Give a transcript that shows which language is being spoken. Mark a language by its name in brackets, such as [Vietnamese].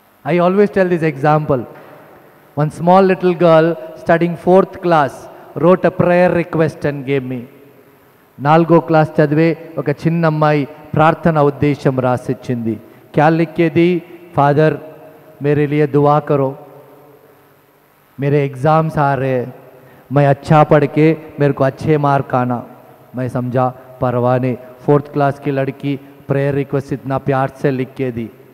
[English] I always tell this example. One small little girl studying 4th class wrote a prayer request and gave me. [Telugu] 4వ class చదివే ఒక చిన్న అమ్మాయి ప్రార్థన ఉద్దేశం రాసిచ్చింది. [Hindi] क्या लिखेदी? फादर मेरे लिए दुआ करो, मेरे एग्जाम्स आ रहे हैं, मैं अच्छा पढ़ के मेरे को अच्छे मार्क आना. मैं समझा परवाह नहीं. 4th क्लास की लड़की प्रेयर रिक्वेस्ट इतना प्यार से लिख के दी.